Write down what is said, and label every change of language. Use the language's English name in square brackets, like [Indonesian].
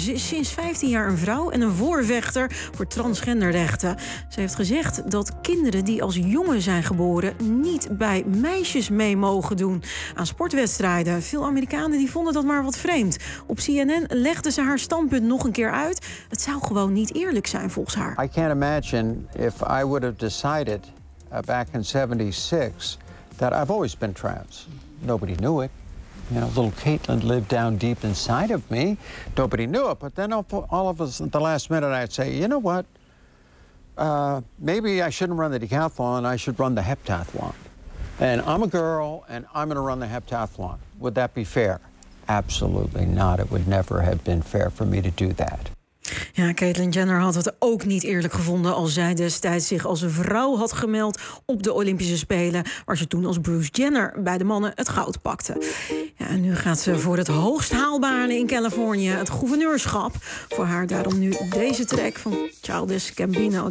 [Dutch] Ze is sinds 15 jaar een vrouw en een voorvechter voor transgenderrechten. Ze heeft gezegd dat kinderen die als jongen zijn geboren niet bij meisjes mee mogen doen aan sportwedstrijden. Veel Amerikanen die vonden dat maar wat vreemd. Op CNN legde ze haar standpunt nog een keer uit. Het zou gewoon niet eerlijk zijn volgens haar. [English] I can't imagine if I would have decided back in 76... that I've always been trans. Nobody knew it. You know, little Caitlin lived down deep inside of me. Nobody knew it. But then all of a sudden, at the last minute, I'd say, you know what? Maybe I shouldn't run the decathlon. I should run the heptathlon. And I'm a girl, and I'm going to run the heptathlon. Would that be fair? Absolutely not. It would never have been fair for me to do that. [Dutch] Ja, Caitlyn Jenner had het ook niet eerlijk gevonden als zij destijds zich als vrouw had gemeld op de Olympische Spelen, waar ze toen als Bruce Jenner bij de mannen het goud pakte. Ja, en nu gaat ze voor het hoogst haalbare in Californië, het gouverneurschap. Voor haar daarom nu deze track van Childish Gambino.